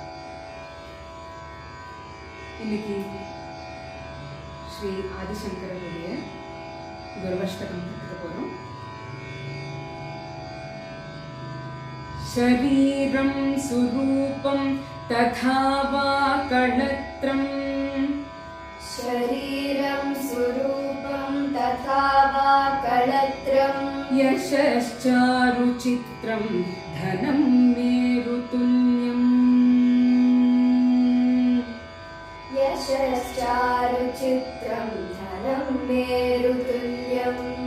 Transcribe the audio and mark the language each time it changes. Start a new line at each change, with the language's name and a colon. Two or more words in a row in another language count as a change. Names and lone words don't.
Tamil: இன்னைக்கு ஸ்ரீ ஆதிசங்கரருடைய குருவஷ்டகம் கற்றுக்க போறோம்.
Sanskrit: शरीरं सुरूपं तथा वा कलत्रं शरीरं सुरूपं तथा वा कलत्रं यशश्चारुचित्रं धनं मेरुतुल्यम् यशश्चारुचित्रं धनं मेरुतुल्यम्